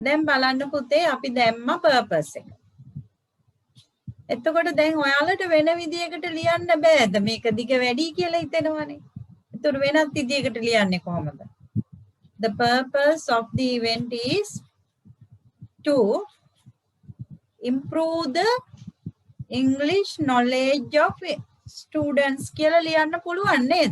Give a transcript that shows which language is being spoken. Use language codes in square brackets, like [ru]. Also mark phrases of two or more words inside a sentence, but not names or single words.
[si] දැන් බලන්න පුතේ අපි දැම්ම purpose එක. එතකොට දැන් ඔයාලට වෙන විදියකට ලියන්න බෑද? මේක දිග වැඩි කියලා හිතෙනවනේ. ඒතර වෙනත් විදියකට ලියන්නේ කොහොමද? [en] The purpose of the event is to improve the English knowledge of students [si] කියලා ලියන්න පුළුවන් නේද?